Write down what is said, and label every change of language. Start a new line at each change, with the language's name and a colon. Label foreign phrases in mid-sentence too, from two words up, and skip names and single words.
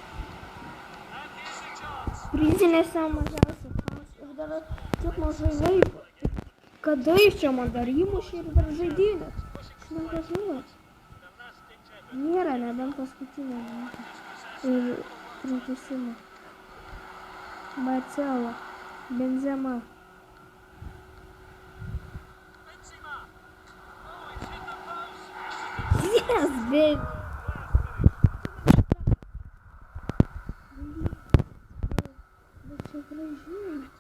Lithuanian: Prizinėse mažiausiai šansų ir dar tiek mažai laiko. Kada iš čia man dar įmušė ir dar žaidynės? Aš nežinau. Nėra, nebent paskutinė ir pratęsimo. Marcelo, Benzema.
English: Yes, baby.
Lithuanian: Bet čia gražiai.